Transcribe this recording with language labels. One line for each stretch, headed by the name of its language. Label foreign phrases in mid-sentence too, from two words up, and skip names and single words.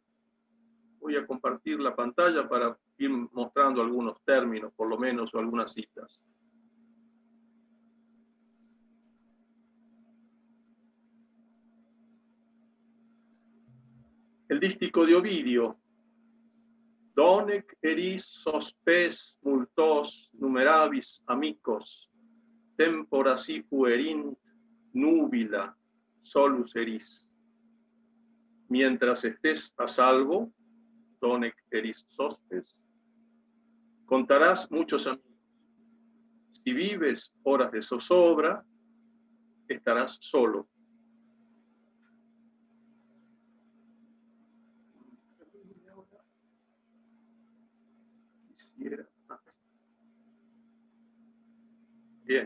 Spanish: Voy a compartir la pantalla para ir mostrando algunos términos, por lo menos, o algunas citas. El dístico de Ovidio.
Latin: Donec eris sospes multos numerabis amicos, tempora si fuerint núbila solus eris.
Spanish: Mientras estés a salvo,
Latin: donec eris sospes,
Spanish: contarás muchos amigos. Si vives horas de zozobra, estarás solo. Bien.